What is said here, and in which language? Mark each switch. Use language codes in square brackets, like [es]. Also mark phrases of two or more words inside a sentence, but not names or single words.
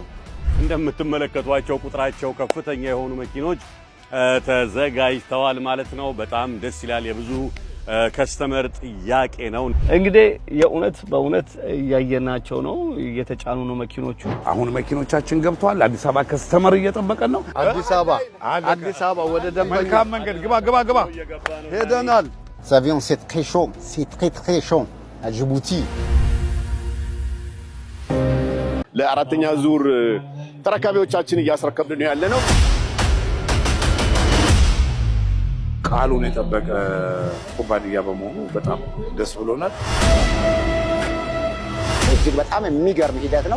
[am] እንደምትመለከቷቸው ቁጥራቸው ከፍተኛ የሆኑ መኪኖች ተዘጋጅተዋል ማለት ነው በጣም ደስ ይላል የብዙ ከስተመር ጥያቄ ነው እንግዲህ የኡነት በኡነት ያየናቸው ነው እየተጫኑ ነው መኪኖቹ አሁን መኪኖቻችን ገብቷል አዲስ አበባ ከስተመር እየጠበቀን ነው አዲስ አበባ ወደ ደንበኛ መልካም መንገድ ግባ ሄደናል [fr] Cet avion, c'est très chaud, c'est très chaud à Djibouti. [am] ለአራተኛ ዙር ተረካቢዎቻችን እያስረከብን ነው ያለነው ቃሉን የጠበቀ ኩባንያ በመሆኑ በጣም ደስ ብሎናል እጅግ በጣም የሚገርም ሂደት ነው